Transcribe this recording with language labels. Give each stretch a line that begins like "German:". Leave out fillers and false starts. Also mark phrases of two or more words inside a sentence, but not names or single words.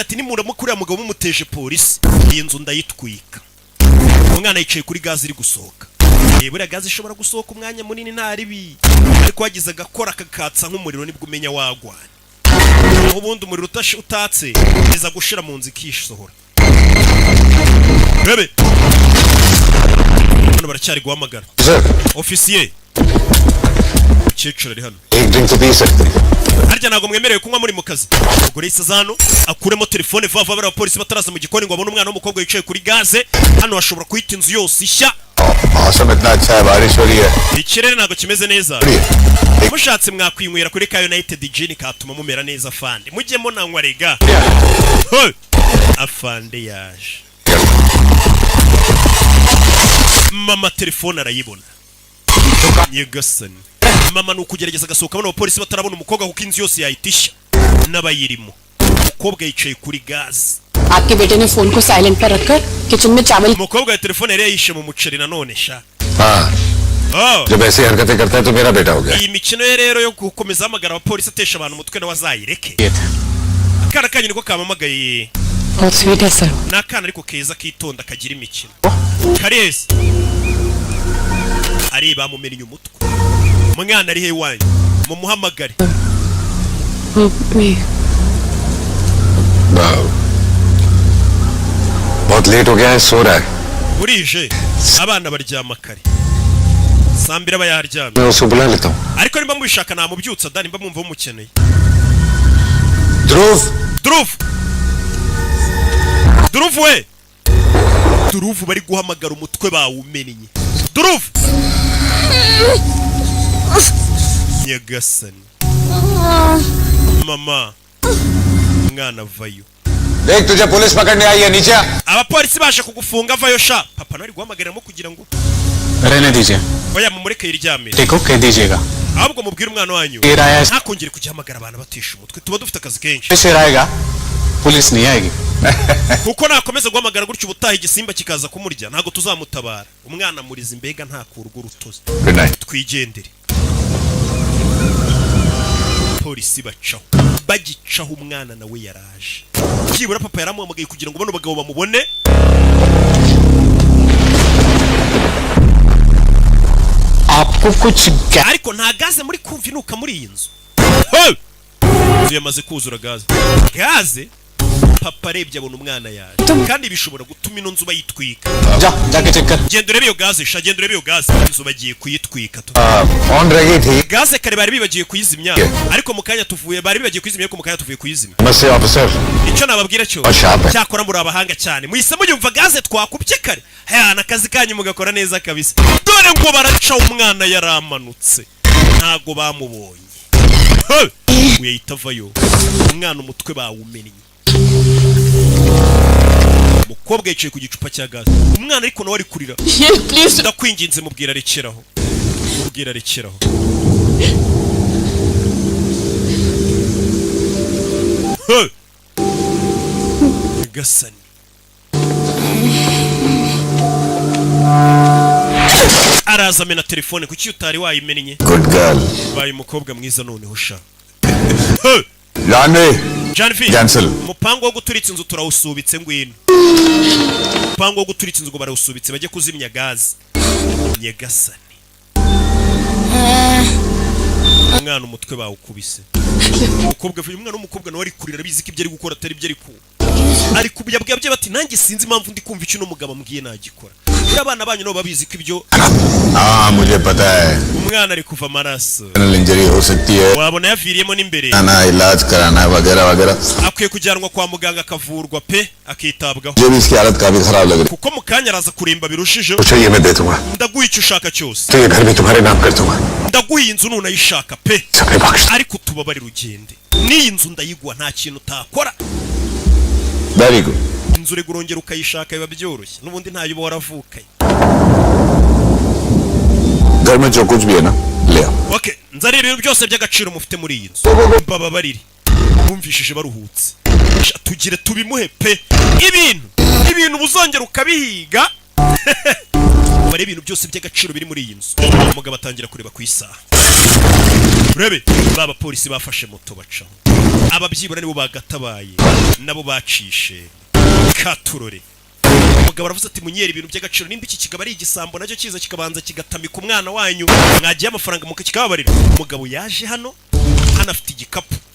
Kinyarwanda: ati nimuramukurira mugabo mumuteje polisi iyi nzu ndayitwika umwana yicaye kuri gazi iri gusohoka buriya gazi ishobora gusohoka umwanya munini nta ribi ariko wagize agakora kakatsa nk'umuriro nibwo umenya wagwana ubundi umuriro utatse iza gushira mu nzu ikishohora bebe hano baracyari guhamagara ofisiye cyecuru ari hano
Hindi: एक ड्रिंक तो पी सकते हैं
Kinyarwanda: harya ntago mwemerewe kunywa muri mu kazi ubwo rero isazano akuremo telefone vava bara abapolisi bataraza mu gikoni ngo abone umwana w'umukobwa yicaye kuri gaze hano hashobora kuhita inzu yose ishya
Hindi: मौसम इतना अच्छा है बारिश हो रही है
Kinyarwanda: ikirere ntago kimeze neza mushatse mwakwinywera kuri ka United Gin katuma mumera neza afande mujyemo nanywa rega afande yaje mama telefone arayibona Nyagasani mama nukugerageza gasohoka bano abapolisi batarabona umukobwa kuko inzu yose yayitisha n'abayirimo umukobwa yicaye kuri gaze
Hindi: आपके बेटे ने फोन को साइलेंट पर रखकर किचन में चावल
Kinyarwanda: umukobwa ya telefone yari yishe mu muceri nanone sha
Hindi: जब ऐसी हरकतें करता है तो मेरा बेटा हो गया
Kinyarwanda: iyi mikino ye rero yo gukomeza hamagara abapolisi atesha abantu umutwe nawe azayireke akana kanyu niko kamamagaye
Hindi: बहुत स्वीट है सर
Kinyarwanda: ni akana ariko keza kitonda kagira imikino karezi ari bamumennye umutwe umwana ari he wanyu mumuhamagare
Hindi: बहुत लेट हो गया है सो रहा है
Kinyarwanda: burije abana baryama kare sambira bayaryamye
Hindi: मैं उसको बुला लेता हूँ
Kinyarwanda: ariko nimba mubishaka namubyutsa da nimba mwumva mumukeneye
Hindi: ध्रुव
Kinyarwanda: Druv we Druv bari guhamagara umutwe bawumennye Druv Nyagasani mama mwana vayo
Hindi: देख तुझे पुलिस पकड़ने आई है नीचे
Kinyarwanda: abapolisi baje kugufunga vayo sha papa nari guhamagaramo kugira ngo
Hindi: रहने दीजिए
Kinyarwanda: oya mumureke yiryamire
Hindi: ठीक हो कह दीजिएगा
Kinyarwanda: ahubwo mubwire umwana wanyu
Hindi: फिर आया
Kinyarwanda: ntakongere kugihamagara abantu batisha umutwe tuba dufite akazi kenshi
Hindi: फिर आएगा पुलिस नहीं आएगी
Kinyarwanda: kuko nakomeza guhamagara gutyo ubutaha igisimba kikaza kumurya ntago tuzamutabara umwana muriza imbega ntakurwa urutozi twigendere polisi bacaho bagicaho umwana nawe yaraje byibura papa yaramuhamagaye kugira ngo bano bagabo bamubone
Hindi: आपको कुछ
Kinyarwanda: ariko nta gaze muri kumva inuka muri iyi nzu inzu yamaze kuzura gaze papa arebye abona umwana yaje kandi bishobora gutuma ino nzu bayitwika
Hindi: जाके चेक कर
Kinyarwanda: genda urebe iyo gaze sha genda urebe iyo gaze inzu bagiye kuyitwika
Hindi: ऑन रही थी
Kinyarwanda: gaze kare bari bibagiye kuyizimya ariko mu kanya tuvuye bari bibagiye kuyizimya ariko mu kanya tuvuye kuyizimya
Hindi: नमस्ते ऑफिसर
Kinyarwanda: icyo nababwira cyo cyakora muri abahanga cyane muhise muyumva gaze twakubye kare hana akazi kanyu mugakora neza kabisa dore ngo baraca umwana yaramanutse ntago bamubonye uyahita avayo umwana umutwe bawumennye umukobwa yicaye ku gicupa cya gaze umwana ariko nawe ari kurira ndakwinginze mubwira rekeraho gasani araza amena telefone kuki utari wayimennye
English: good girl
Kinyarwanda: baye umukobwa mwiza noneho sha
Hindi: जानवी कैंसिल
Kinyarwanda: umupango wo guturitsa inzu turawusubitse ngwino umupango wo guturitsa inzu ngo barawusubitse bajye kuzimya gaze nyagasani umwana umutwe bawukubise umukobwa uyu mwana w'umukobwa nawe ari kurira bizi ko ibyo ari gukora atari byo ari kubiyabwabye bati nanjye sinzi impamvu ndi kumva icyo n'umugabo ambwiye nagikora abana banyu nabo babizi ko ibyo
Hindi: मुझे पता है
Kinyarwanda: umwana ari kuva amaraso
Hindi: इंजरी हो सकती है
Kinyarwanda: wabona yaviriyemo n'imbere
Hindi: इलाज कराना वगैरह वगैरह
Kinyarwanda: akwiye kujyanwa kwa muganga akavurwa pe akitabwaho
Hindi: मुझे भी इसकी हालत काफी खराब लग रही
Kinyarwanda: kuko mu kanya araza kuremba birushijeho
Hindi: है ये मैं दे दूंगा
Kinyarwanda: ndaguha icyo ushaka cyose
Hindi: तो ये घर भी तुम्हारे नाम कर दूंगा
Kinyarwanda: ndaguha iyi nzu nunayishaka pe
Hindi: सबके बख्श
Kinyarwanda: ariko tubabarire ugende n'iyi nzu ndayiguha nta kintu utakora
English: very good
Kinyarwanda: inzu uri urongera ukayishaka biba byoroshye n'ubundi ntayo uba waravukanye
Hindi: घर में जो कुछ भी है ना ले आओ
Kinyarwanda: okay nzareba ibintu byose by'agaciro mufite muri iyi nzu mbababarire bumvishije baruhutse tugire tubimuhe pe ibintu buzongera ukabihiga bare ibintu byose by'agaciro biri muri iyi nzu umugabo atangira kureba ku isaha urebe baba polisi bafashe moto bacaho ababyibura nibo bagatabaye nabo bacishe katurore umugabo aravuze ati munyere ibintu by'agaciro nimba iki kigabo ari igisambo nacyo kiza kikabanza kigatamika umwana wanyu mwagiye amafaranga mukikababarira umugabo yaje hano afite igikapu